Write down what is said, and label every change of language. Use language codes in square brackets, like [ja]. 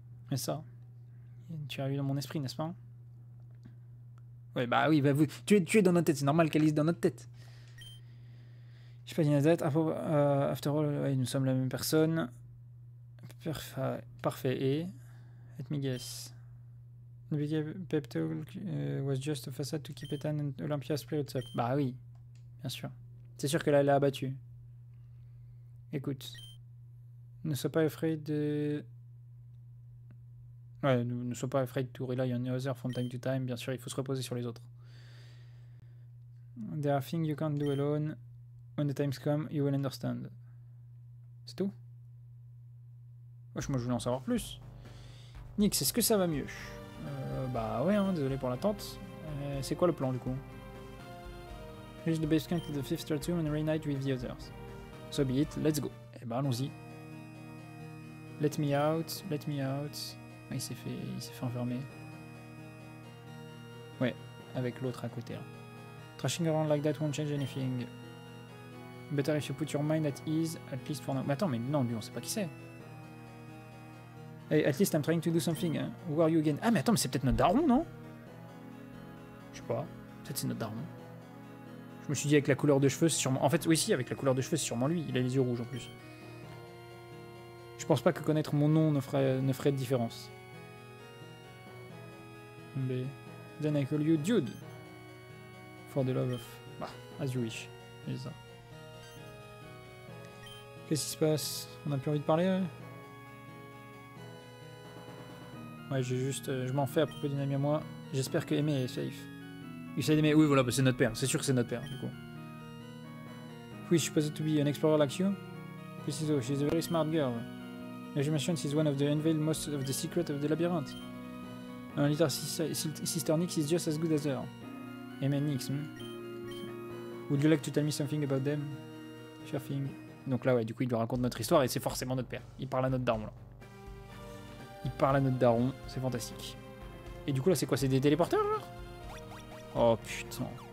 [fr] Mais ça, tu as eu dans mon esprit, n'est-ce pas? Ouais, bah oui, bah, tu es dans notre tête. C'est normal qu'elle lise dans notre tête. Je sais pas dit la tête. [en] After all, [fr] ouais, nous sommes la même personne. Parfait. Et [en] let me guess. The big pep talk was just a facade to keep Ethan and Olympia's spirits up. [fr] Bah oui, bien sûr. C'est sûr que là, elle l'a abattu. Écoute, ne sois pas afraid de... Ouais, ne sois pas [en] afraid to rely on others from time to time. [fr] Bien sûr, il faut se reposer sur les autres. [en] There are things you can't do alone. When the times come, you will understand. [fr] C'est tout? Moi, je voulais en savoir plus. Nix, est-ce que ça va mieux? Bah ouais, hein, désolé pour l'attente. C'est quoi le plan du coup? [en] Reach the base camp of the 5th stratum and reunite with the others. So be it, let's go. [fr] Eh bah allons-y. [en] Let me out. [fr] Ah, il s'est fait enfermer. Ouais, avec l'autre à côté là. [en] Trashing around like that won't change anything. Better if you put your mind at ease, at least for now. [fr] Mais attends, mais non, lui on sait pas qui c'est. [en] Hey, at least I'm trying to do something. [fr] Hein. [en] Who are you again? [fr] Ah, mais attends, mais c'est peut-être notre daron, non? Je sais pas. Peut-être c'est notre daron. Je me suis dit avec la couleur de cheveux, c'est sûrement... En fait, oui, si, avec la couleur de cheveux, c'est sûrement lui. Il a les yeux rouges en plus. Je pense pas que connaître mon nom ne ferait de différence. Mais... [en] Then I call you Dude. For the love of... [fr] Bah, [en] as you wish. [fr] C'est ça. Qu'est-ce qui se passe? On a plus envie de parler, ouais? Ouais, je m'en fais à propos d'une amie à moi. J'espère que Aimé est safe. [en] You said Aimé, [fr] oui, voilà, bah c'est notre père. C'est sûr que c'est notre père, du coup. Oui, [en] she's supposed to be an explorer like you. Preciso, she's a very smart girl. As you mentioned, she's one of the unveiled most of the secret of the labyrinth. And little sister Nix is just as good as her. Aimé Nix, Would you like to tell me something about them? Sure thing. [fr] Donc là, ouais, du coup, il lui raconte notre histoire et c'est forcément notre père. Il parle à notre daron, là. Il parle à notre daron, c'est fantastique. Et du coup là c'est quoi? C'est des téléporteurs genre? Oh putain.